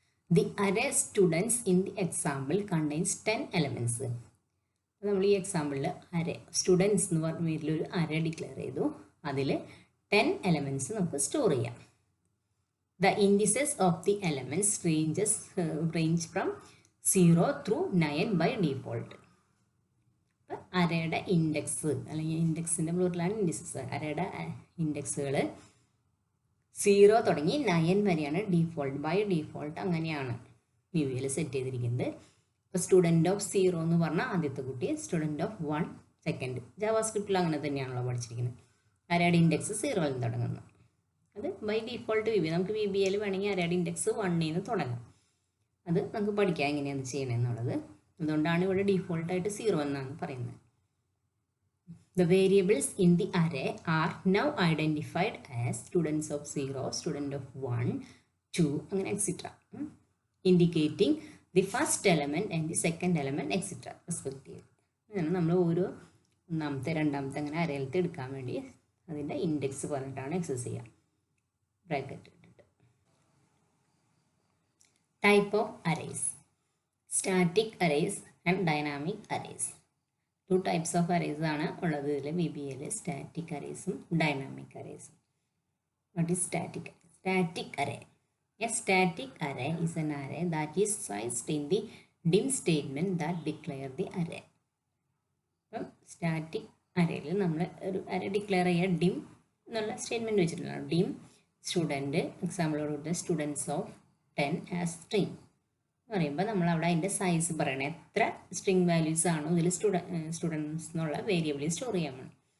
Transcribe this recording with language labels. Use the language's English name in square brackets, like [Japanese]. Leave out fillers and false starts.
[English] The array students in the example contains 10 elements. [Malayalam] നമ്മൾ ഈ എക്സാമ്പിളിൽ array students എന്ന് പറഞ്ഞ പേരിലൊരു അറേ ഡിക്ലെയർ ചെയ്തു. അതിൽ 10 എലമെൻറ്റ്സ് നമുക്ക് സ്റ്റോർ ചെയ്യാം. [English] The indices of the elements range from 0 through 9 by default. [Malayalam] അപ്പം അറേയുടെ ഇൻഡെക്സ് അല്ലെങ്കിൽ ഇൻഡെക്സിൻ്റെ പ്ലൂറലാണ് ഇൻഡിസസ്. അറേയുടെ ഇൻഡെക്സുകൾ 0 തുടങ്ങി 9 വരെയാണ് ബൈ ഡീഫോൾട്ട് അങ്ങനെയാണ് VBAയിൽ സെറ്റ് ചെയ്തിരിക്കുന്നത്. ഇപ്പോൾ സ്റ്റുഡൻറ്റ് ഓഫ് 0 എന്ന് പറഞ്ഞാൽ ആദ്യത്തെ കുട്ടി, സ്റ്റുഡൻറ്റ് ഓഫ് 1 സെക്കൻഡ്. ജാവാസ്ക്രിപ്റ്റിൽ അങ്ങനെ തന്നെയാണല്ലോ പഠിച്ചിരിക്കുന്നത്. അറേയുടെ ഇൻഡെക്സ് 0ൽ നിന്ന് തുടങ്ങുന്നു. അത് ബൈ ഡീഫോൾട്ട് VBA. നമുക്ക് VBAയിൽ വേണമെങ്കിൽ അറേയുടെ ഇൻഡെക്സ് 1ൽ നിന്ന് തുടങ്ങാം. അത് നമുക്ക് പഠിക്കാം എങ്ങനെയാണ് ചെയ്യണമെന്നുള്ളത്. അതുകൊണ്ടാണ് ഇവിടെ ഡീഫോൾട്ടായിട്ട് 0 എന്നാണ് പറയുന്നത്. [English] The variables in the array are now identified as students of 0, student of 1, 2, അങ്ങനെ etc. Indicating the first element and the second element etc. respectively. [Malayalam] അങ്ങനെ നമ്മൾ ഓരോ ഒന്നാമത്തെ രണ്ടാമത്തെ അങ്ങനെ അറേയിലത്തെ എടുക്കാൻ വേണ്ടി അതിൻ്റെ ഇൻഡെക്സ് പറഞ്ഞിട്ടാണ് എക്സസ് ചെയ്യുക. ബ്രാക്കറ്റ് ഇട്ടിട്ട്. [English] Type of arrays: static arrays and dynamic arrays. 2 types of arrays [Malayalam] ആണ് ഉള്ളത് ഇതിൽ VBAയിൽ, static അറേസും dynamic അറേസും. [English] What is static? Static array. A static array is an array that is sized in the dim statement that declare the array. [Malayalam] അപ്പം static അറേയിൽ നമ്മൾ ഒരു array declare ചെയ്യുക dim എന്നുള്ള statement വെച്ചിട്ടുള്ള dim student എക്സാമ്പിളോട് കൊടുത്ത students of 10 as string എന്ന് പറയുമ്പോൾ നമ്മൾ അവിടെ അതിൻ്റെ സൈസ് പറയണം. എത്ര സ്ട്രിങ് വാല്യൂസ് ആണോ ഇതിൽ സ്റ്റുഡൻസ് എന്നുള്ള വേരിയബിളിൽ സ്റ്റോർ ചെയ്യാൻ വേണം.